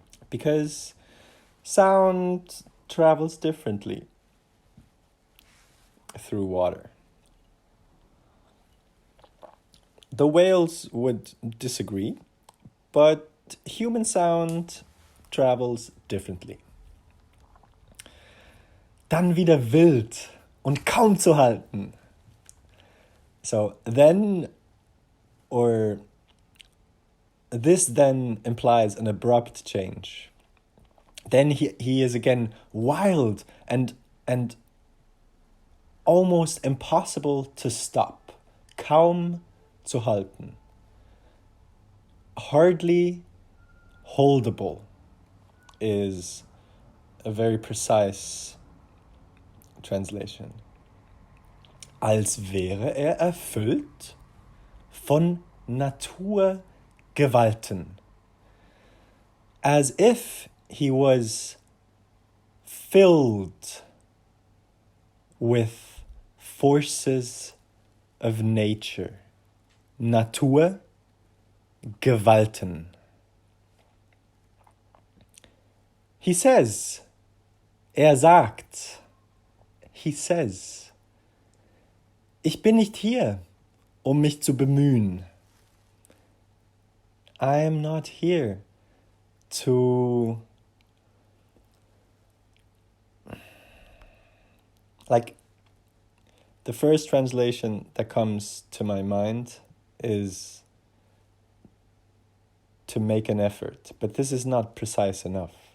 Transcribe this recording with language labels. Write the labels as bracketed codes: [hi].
[en] Because sound travels differently through water. The whales would disagree, but human sound travels differently. [de] Dann wieder wild und kaum zu halten. [en] So then, or this then implies an abrupt change. Then he is again wild and almost impossible to stop. [de] Kaum zu halten. [en] Hardly holdable is a very precise translation. [de] Als wäre er erfüllt von Naturgewalten. [en] As if he was filled with forces of nature. Natur, [de] Gewalten. [en] He says, [de] sagt, [en] he says, [de] ich bin nicht hier, mich zu bemühen. [en] I am not here to, like, the first translation that comes to my mind is to make an effort, but this is not precise enough.